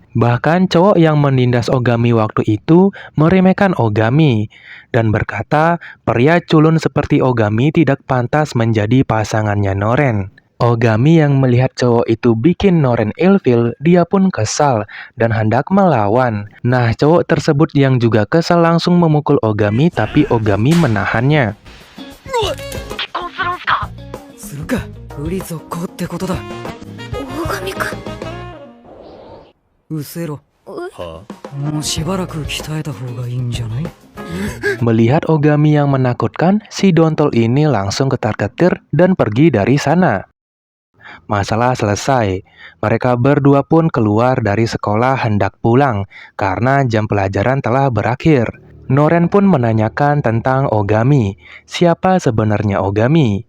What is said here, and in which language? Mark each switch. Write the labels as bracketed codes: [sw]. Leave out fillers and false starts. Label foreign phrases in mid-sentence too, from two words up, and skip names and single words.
[id] Bahkan cowok yang menindas Ogami waktu itu meremehkan Ogami dan berkata pria culun seperti Ogami tidak pantas menjadi pasangannya Noren. Ogami yang melihat cowok itu bikin Noren ilfil, dia pun kesal dan hendak melawan. Nah, cowok tersebut yang juga kesal langsung memukul Ogami, tapi Ogami menahannya. [ja] するか不利続行ってことだ。大神くん。うせろ。はもうしばらく鍛えた方がいいんじゃない？ [id] Melihat Ogami yang menakutkan, si Dontol ini langsung ketar-ketir dan pergi dari sana. Masalah selesai. Mereka berdua pun keluar dari sekolah hendak pulang karena jam pelajaran telah berakhir. Noren pun menanyakan tentang Ogami. Siapa sebenarnya Ogami?